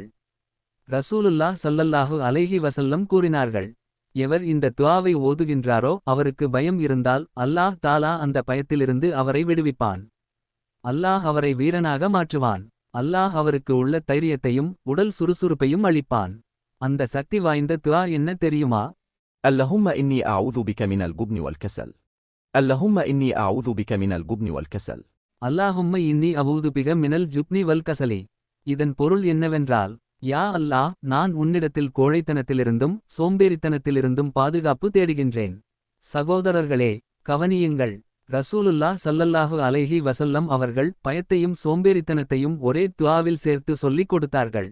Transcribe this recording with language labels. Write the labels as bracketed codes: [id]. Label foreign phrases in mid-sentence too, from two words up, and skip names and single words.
[ar] رسول الله صلى الله عليه وسلم [ta] கூறினார்கள், எவர் இந்த துஆவை ஓதுகின்றாரோ அவருக்கு பயம் இருந்தால் [ar] الله تعالى [ta] அந்த பயத்திலிருந்து அவரை விடுவிப்பான். அல்லாஹ் அவரை வீரனாக மாற்றுவான். அல்லாஹ் அவருக்கு உள்ள தைரியத்தையும் உடல் சுறுசுறுப்பையும் அளிப்பான். அந்த சக்தி வாய்ந்த துஆ என்ன தெரியுமா? [ar] اللهم إني أعوذ بك من الجبن والكسل. اللهم إني أعوذ بك من الجبن والكسل. اللهم إني أعوذ بك من الجبن والكسل. [ta] இதன் பொருள் என்னவென்றால், [ar] يا الله, [ta] நான் உன்னிடத்தில் கோழைத்தனத்திலிருந்தும் சோம்பேறித்தனத்திலிருந்தும் பாதுகாப்பு தேடுகின்றேன். சகோதரர்களே, கவனியுங்கள். [ar] رسول الله صلى الله عليه وسلم [ta] அவர்கள் பயத்தையும் சோம்பேறித்தனத்தையும் ஒரே துஆவில் சேர்த்து சொல்லிக் கொடுத்தார்கள்.